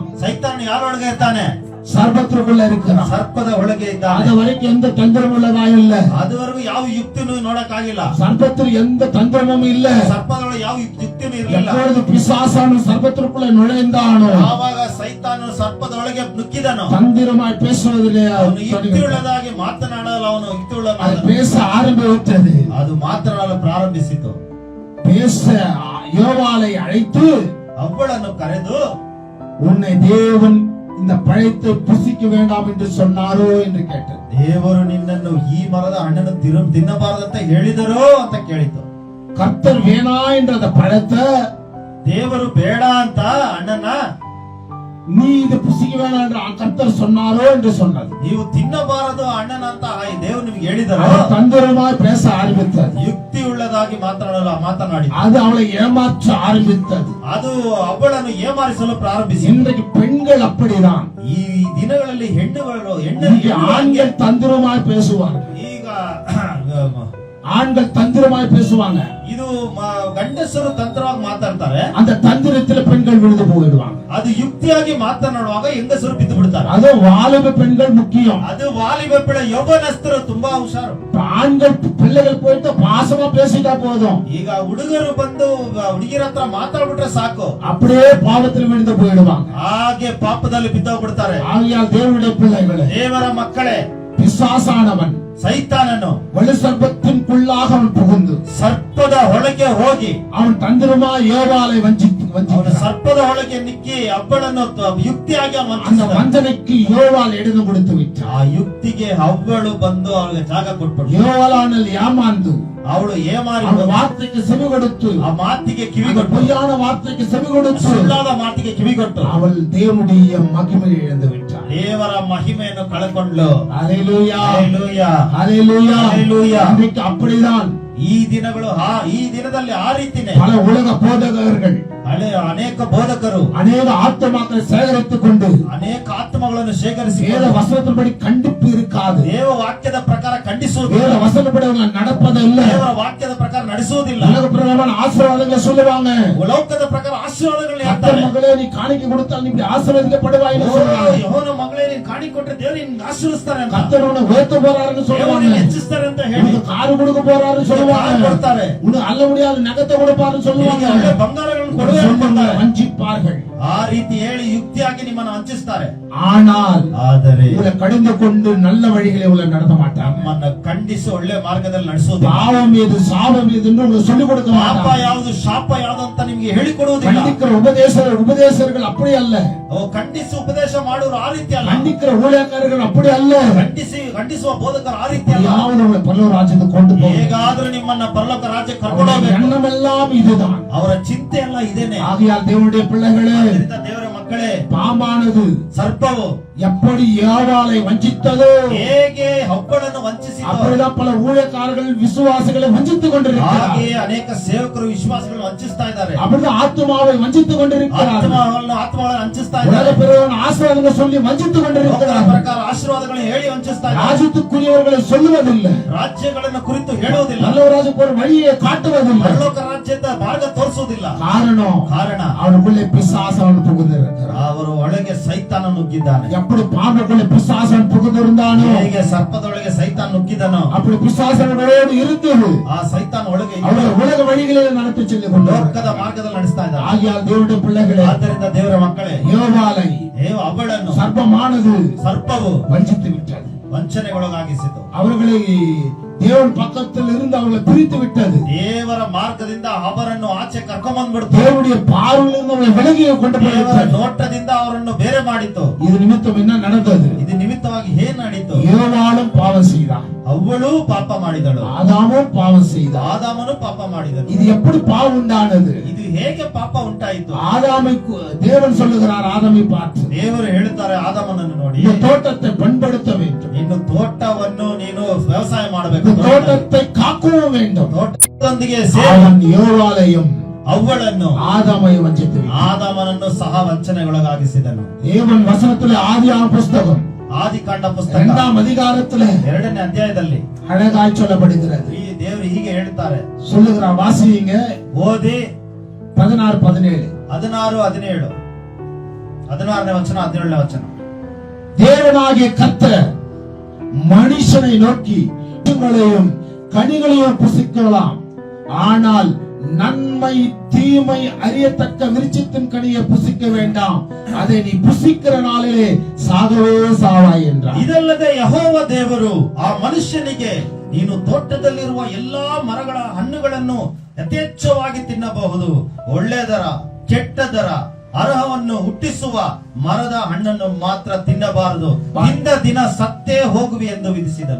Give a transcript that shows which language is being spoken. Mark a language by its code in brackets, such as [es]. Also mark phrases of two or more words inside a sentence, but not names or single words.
[kn] ಸೈತಾನ ಯಾರೊಳಗೆ ಇರ್ತಾನೆ? [ta] சர்ப்பத்திற்குள்ள இருக்கிறான். [kn] ಸರ್ಪದ ಒಳಗೆ ಇದ್ದಾನೆ. [ta] அது வரைக்கும் எந்த தந்திரமுள்ளதா இல்ல. [kn] ಅದುವರೆಗೂ ಯಾವ ಯುಕ್ತಿನೂ ನೋಡಕ್ಕಾಗಿಲ್ಲ. [ta] சர்ப்பத்தில் எந்த தந்திரமும் இல்ல. [kn] ಸರ್ಪದೊಳಗೆ ಯಾವ ಯುಕ್ತಿನೂ ಇರಲಿಲ್ಲ. [ta] எப்பொழுது பிசாசானவன் சர்ப்பத்திற்குள்ள நுழைந்தானோ, [kn] ಯಾವಾಗ ಸೈತಾನನು ಸರ್ಪದೊಳಗೆ ನುಗ್ಗಿದನೋ, [ta] தந்திரமாய் பேசுவதிலே [kn] ಅವನು ಯುಕ್ತಿ ಉಳ್ಳದಾಗಿ ಮಾತನಾಡಲು ಅವನು ಯುಕ್ತಿ [ta] அது [kn] ಉಳ್ಳದಾಗಿ [ta] பேச ஆரம்பித்தது. [kn] ಅದು ಮಾತನಾಡಲು ಪ್ರಾರಂಭಿಸಿತು. [ta] பேச யோவாலை அழைத்து [kn] ಅವಳನ್ನು ಕರೆದು [ta] உன்னை தேவன் இந்த பழத்தை புசிக்க வேண்டாம் என்று சொன்னாரோ என்று கேட்டது. [kn] ದೇವರು ನಿನ್ನನ್ನು ಈ ಮರದ ಹಣ್ಣನ್ನು ತಿನ್ನಬಾರದಂತ ಹೇಳಿದರೋ ಅಂತ ಕೇಳಿತು. [ta] கர்த்தர் வேணா என்ற அந்த பழத்தை [kn] ದೇವರು ಬೇಡ ಅಂತ ಹಣ್ಣನ್ನ [ta] நீ இது புசிக்க வேணாம் என்று கர்த்தர் சொன்னாரோ என்று சொன்னது. [kn] ನೀವು ತಿನ್ನಬಾರದು ಹಣ್ಣನ ಅಂತ ದೇವರು ನಿಮ್ಗೆ ಹೇಳಿದರೋ [ta] தந்திரமாய் பேச ஆரம்பித்தது. [kn] ಯುಕ್ತಿ ಉಳ್ಳದಾಗಿ ಮಾತನಾಡಿ [ta] அது அவளை ஏமாற்ற ஆரம்பித்தது. [kn] ಅದು ಅವಳನ್ನು ಏಮಾರಿಸಲು ಪ್ರಾರಂಭಿಸಿ. [ta] இன்றைக்கு பெண்கள் அப்படிதான். [kn] ಈ ದಿನಗಳಲ್ಲಿ ಹೆಣ್ಣುಗಳು [ta] ஆண்கள் தந்திரமாய் பேசுவாங்க. [kn] ಈಗ [ta] ஆண்கள் தந்திரமாய் பேசுவாங்க. [kn] ಇದು ಗಂಡಸರು ತಂತ್ರವಾಗಿ ಮಾತಾಡ್ತಾರೆ. [ta] அந்த தந்திரத்துல பெண்கள் விழுந்து போயிடுவாங்க. [kn] ಅದು ಯುಕ್ತಿಯಾಗಿ ಮಾತನಾಡುವಾಗ ಹೆಂಗಸರು ಬಿದ್ದು ಬಿಡ್ತಾರೆ. [ta] அது வாலிப பெண்கள் முக்கியம். [kn] ಅದು ವಾಲಿಬ ಬೆಳೆ ಯೌವನಸ್ಥರು ತುಂಬಾ ಹುಷಾರು. [ta] ஆண்கள் பிள்ளைகள் போயிட்டு பாசமா பேசிட்டா போதும். [kn] ಈಗ ಹುಡುಗರು ಬಂದು ಹುಡುಗಿರ ಹತ್ರ ಮಾತಾಡ್ಬಿಟ್ರೆ ಸಾಕು, [ta] அப்படியே பாவத்தில் விழுந்து போயிடுவாங்க. [kn] ಹಾಗೆ ಪಾಪದಲ್ಲಿ ಬಿದ್ದೋಗ್ಬಿಡ್ತಾರೆ. [ta] ஆகையால் தேவனுடைய பிள்ளைகளே, [kn] ದೇವರ ಮಕ್ಕಳೇ, [ta] பிசாசானவன் [kn] ಸೈತಾನನು [ta] வலு சர்ப்பத்தின்குள்ளாக அவன் புகுந்து [kn] ಸರ್ಪದ ಒಳಗೆ ಹೋಗಿ [ta] அவன் தந்திரமா யோவாலை [kn] ಅವನ ಸರ್ಪದ ಒಳಗೆ ನಿಕ್ಕಿ ಅವಳನ್ನು ಯುಕ್ತಿಯಾಗಿ [ta] அந்த வஞ்சனைக்கு யோவால் இடம் கொடுத்து விட்டான். [kn] ಆ ಯುಕ್ತಿಗೆ ಅವಳು ಬಂದು ಅವಳಿಗೆ ಜಾಗ ಕೊಟ್ಬಿಟ್ಟು [ta] யோவாலானல் ஏமாந்து [kn] ಅವಳು ಏಮಾರಿ [ta] அவன் வார்த்தைக்கு செவி கொடுத்து [kn] ಆ ಮಾತಿಗೆ ಕಿವಿಗೊಟ್ಟು [ta] பொய்யான வார்த்தைக்கு செவி கொடுத்து [kn] ಸುಳ್ಳಾದ ಮಾತಿಗೆ ಕಿವಿಗೊಟ್ಟು [ta] அவள் தேவனுடைய மகிமையை இழந்து விட்டாள். [kn] ದೇವರ ಮಹಿಮೆಯನ್ನು ಕಳೆಕೊಂಡ್ಲು. [ta] ஹல்லேலூயா, [kn] ಹಲ್ಲೆಲೂಯಾ, [ta] ஹல்லேலூயா, ஹல்லேலூயா. இன்றைக்கு அப்படிதான் [kn] ಈ ದಿನಗಳು ಈ ದಿನದಲ್ಲಿ ಆ ರೀತಿನೇ [ta] பல உலக போதகர்கள் [kn] ಅನೇಕ ಬೋಧಕರು [ta] அநேக ஆத்மாக்களை சேகரித்துக் கொண்டு [kn] ಅನೇಕ ಆತ್ಮಗಳನ್ನು ಶೇಖರಿಸಿ [ta] வேத வசனத்தின்படி கண்டிப்பு இருக்காது. [kn] ದೇವ ವಾಕ್ಯದ ಪ್ರಕಾರ [ta] வேத [kn] ಖಂಡಿಸುವುದಿಲ್ಲ. [ta] வசனப்படி அவங்க நடப்பதில்லை. [kn] ದೇವರ ವಾಕ್ಯದ ಪ್ರಕಾರ ನಡೆಸುವುದಿಲ್ಲ. [ta] உலக பிரகாரமான ஆசீர்வாதங்களை சொல்லுவாங்க. [kn] ಲೋಕದ ಪ್ರಕಾರ ಆಶೀರ್ವಾದಗಳನ್ನ [ta] கர்த்தர் [kn] ಹೇಳ್ತಾರೆ. [ta] மகளே, நீ காணிக்கை கொடுத்தால் நீ இப்படி ஆசீர்வதிக்கப்படுவாய்ன்னு சொல்றாங்க. [kn] ಯೆಹೋವನ ಮಗಳೇ, ನೀನು ಕಾಣಿಕೆ ಕೊಟ್ಟರೆ ದೇವರು ನಿನ್ನ ಆಶೀರ್ವದಿಸ್ತಾರೆ ಅಂತ, [ta] கர்த்தர் உன்னை உயர்த்த போறாருன்னு [kn] ದೇವರು [ta] சொல்லுவாங்க. [kn] ನಿನ್ನ ಹೆಚ್ಚಿಸ್ತಾರೆ ಅಂತ ಹೇಳಿ [ta] உனக்கு காரு கொடுக்க போறாருன்னு சொல்லுவாங்க. [kn] ಕಾರು ಕೊಡ್ತಾರೆ. [ta] உனக்கு ಅಲ್ಲ முடியாத நகத்தை கொடுப்பாருன்னு சொல்லுவாங்க. [kn] ನಿನಗೆ ಒಳ್ಳೆ ಬಂಗಾರಗಳನ್ನು ಕೊಡುವೆ [ta] சொல்லுவாங்க, [kn] ಅಂತಾರೆ. [ta] வஞ்சிப்பார்கள். [kn] ಆ ರೀತಿ ಹೇಳಿ ಯುಕ್ತಿಯಾಗಿ ನಿಮ್ಮನ್ನು ವಂಚಿಸ್ತಾರೆ. [ta] ஆனால் [kn] ಆದರೆ [ta] உங்களை கடிந்து கொண்டு நல்ல வழிகளை உங்களை நடத்த மாட்டாங்க. [kn] ನಮ್ಮನ್ನ ಖಂಡಿಸಿ ಒಳ್ಳೆ ಮಾರ್ಗದಲ್ಲಿ ನಡೆಸುವುದಿಲ್ಲ. [ta] பாவம் ஏது சாபம் ஏதுன்னு உங்களுக்கு சொல்லிக் கொடுக்க [kn] ಪಾಪ [ta] மாட்டாங்க. [kn] ಯಾವುದು ಶಾಪ ಯಾವುದು ಅಂತ ನಿಮಗೆ ಹೇಳಿಕೊಡುವುದಿಲ್ಲ. [ta] கண்டிக்கிற உபதேசர்கள் அப்படி அல்ல. [kn] ಖಂಡಿಸಿ ಉಪದೇಶ ಮಾಡುವರು ಆ ರೀತಿ ಅಲ್ಲ. [ta] கண்டிக்கிற ஊழியக்காரர்கள் அப்படி அல்ல. [kn] ಖಂಡಿಸುವ ಬೋಧಕರು ಆ ರೀತಿ ಅಲ್ಲ. [ta] யாவது உங்களை பரலோக ராஜ்யத்துக்கு கொண்டு போகும். [kn] ಹೇಗಾದ್ರೂ ನಿಮ್ಮನ್ನ ಪರಲೋಕ ರಾಜ್ಯಕ್ಕೆ ಕರ್ಕೊಂಡು ಹೋಗಬೇಕು. [ta] எண்ணமெல்லாம் இதுதான். [kn] ಅವರ ಚಿಂತೆ ಎಲ್ಲ ಇದೇನೆ. [ta] ஆகையால் தேவனுடைய பிள்ளைகளே, [kn] ಆದ್ದರಿಂದ ದೇವರ ಮಕ್ಕಳೇ, [ta] பாம்பானது [kn] ಸರ್ಪವು [ta] எப்படி ஏவாளை வஞ்சித்ததோ [kn] ಹೇಗೆ ಹಬ್ಬಳನ್ನು ವಂಚಿಸಿದೋ [ta] அப்படிதான் பல ஊழியக்காரர்கள் விசுவாசிகளை வஞ்சித்துக் கொண்டிருக்கிறார். [kn] ಹಾಗೆ ಅನೇಕ ಸೇವಕರು ವಿಶ್ವಾಸಗಳನ್ನು ವಂಚಿಸ್ತಾ ಇದ್ದಾರೆ. [ta] அப்படிதான் ஆத்மாவை வஞ்சித்துக் கொண்டிருக்கிறார். [kn] ಆತ್ಮಗಳನ್ನು ವಂಚಿಸ್ತಾ [ta] உலக [kn] ಇದ್ದಾರೆ. [ta] பிறகு ஆசீர்வாதங்களை சொல்லி வஞ்சித்துக் [kn] ಲೋಕದ [ta] கொண்டிருக்கிறார். [kn] ಪ್ರಕಾರ ಆಶೀರ್ವಾದಗಳನ್ನು ಹೇಳಿ ವಂಚಿಸ್ತಾ ಇದ್ದಾರೆ. [ta] ராஜ்யத்துக்குரியவர்களை சொல்லுவதில்லை. [kn] ರಾಜ್ಯಗಳನ್ನು ಕುರಿತು ಹೇಳುವುದಿಲ್ಲ. [ta] நல்லவராஜுக்கு ஒரு வழியை காட்டுவதில்லை. [kn] ಪರಲೋಕ ರಾಜ್ಯದ ಮಾರ್ಗ ತೋರಿಸುವುದಿಲ್ಲ. [ta] காரணம் அவனுக்குள்ளே பிசாசவன் புகுந்திருக்கிறார். [kn] ಅವರು ಒಳಗೆ ಸೈತಾನ ನುಗ್ಗಿದ್ದಾನೆ. [ta] எப்படி பாம்புக்குள்ளே பிசாசவன் புகுந்திருந்தானோ [kn] ಹೇಗೆ ಸರ್ಪದೊಳಗೆ ಸೈತಾನ ನುಗ್ಗಿದನೋ [ta] அப்படி பிசாசனோடு இருந்தது. [kn] ಆ ಸೈತಾನ ಒಳಗೆ [ta] அவரை உலக வழிகளில் நடத்தி செல்லிக் கொண்டார். [kn] ಲೋಕದ ಮಾರ್ಗದಲ್ಲಿ ನಡೆಸ್ತಾ ಇದ್ದಾರೆ. [ta] ஆகியால் தேவனுடைய பிள்ளைகளே, [kn] ಆದ್ದರಿಂದ ದೇವರ ಮಕ್ಕಳೇ, [ta] யோவாலை [kn] ಅವಳನ್ನು [ta] சர்ப்பமானது [kn] ಸರ್ಪವು [ta] வஞ்சித்து விட்டது. [kn] ವಂಚನೆಗೊಳಗಾಗಿಸಿತು. [ta] அவர்களை தேவன் பக்கத்தில் இருந்து அவர்களை பிரித்து விட்டது. [kn] ದೇವರ ಮಾರ್ಗದಿಂದ ಅವರನ್ನು ಆಚೆ ಕರ್ಕೊಂಡ್ಬಂದ್ಬಿಡ್ತು. [ta] தேவனுடைய பார்வையிலிருந்து அவர்களை விலகி கொண்டு [kn] ದೇವರ [ta] போய்விட்டது. [kn] ನೋಟದಿಂದ ಅವರನ್ನು ಬೇರೆ ಮಾಡಿತು. [ta] இது நிமித்தம் என்ன நடந்தது? [kn] ಇದು ನಿಮಿತ್ತವಾಗಿ ಏನ್ ನಡೀತು? [ta] யோவாலும் பாவம் செய்தான், [kn] ಅವಳು ಪಾಪ ಮಾಡಿದಳು, [ta] ஆதாமும் பாவம் செய்தான். [kn] ಆದಾಮನು ಪಾಪ ಮಾಡಿದನು. [ta] இது எப்படி பாவம் உண்டானது? [kn] ಇದು ಹೇಗೆ ಪಾಪ ಉಂಟಾಯಿತು? [ta] ஆதாமை தேவன் சொல்லுகிறார், ஆதாமை பார்த்து, [kn] ದೇವರು ಹೇಳುತ್ತಾರೆ ಆದಾಮನನ್ನು ನೋಡಿ, [ta] இந்த தோட்டத்தை பண்படுத்த வேண்டும், [kn] ಇನ್ನು ತೋಟವನ್ನು ನೀನು ವ್ಯವಸಾಯ ಮಾಡಬೇಕು, [ta] இந்த தோட்டத்தை காக்கவும் வேண்டும். [kn] ತೋಟದೊಂದಿಗೆ [ta] அவன் யோவாலையும் [kn] ಅವಳನ್ನು [ta] ஆதாமையும் வஞ்சித்து விட்டான். [kn] ಆದಾಮನನ್ನು ಸಹ ವಂಚನೆಗೊಳಗಾಗಿಸಿದನು. [ta] தேவன் வசனத்திலே ஆதியாகம புஸ்தகம் [kn] ಆದಿಕಾಂಡ ಪುಸ್ತಕ [ta] 2ஆம் அதிகாரத்திலே [kn] 2ನೇ ಅಧ್ಯಾಯದಲ್ಲಿ [ta] அழகாய் சொல்லப்படுகிறது. [kn] ಈ ದೇವರು ಹೀಗೆ ಹೇಳ್ತಾರೆ, [ta] சொல்லுகிறார், வாசிங்க, [kn] ಓದಿ [ta] 16-17. [kn] 16-17 16ನೇ ವಚನ 17ನೇ ವಚನ. [ta] தேவனாகிய கர்த்தர் மனுஷனை நோக்கி, பழங்களையும் கனிகளையும் புசிக்கலாம், ஆனால் நன்மை தீமை அறியத்தக்க விருட்சத்தின் கனியை புசிக்க வேண்டாம், அதை நீ புசிக்கிற நாளிலே சாகவே சாவாய் என்றார். [kn] ಇದಲ್ಲದೆ ಯೆಹೋವ ದೇವರು ಆ ಮನುಷ್ಯನಿಗೆ ನೀನು ತೋಟದಲ್ಲಿರುವ ಎಲ್ಲಾ ಮರಗಳ ಹಣ್ಣುಗಳನ್ನು ಯಥೇಚ್ಛವಾಗಿ ತಿನ್ನಬಹುದು. ಒಳ್ಳೆದರ ಕೆಟ್ಟದರ ಅರ್ಹವನ್ನು ಹುಟ್ಟಿಸುವ ಮರದ ಹಣ್ಣನ್ನು ಮಾತ್ರ ತಿನ್ನಬಾರದು, ತಿಂದ ದಿನ ಸತ್ತೇ ಹೋಗುವಿ ಎಂದು ವಿಧಿಸಿದನು.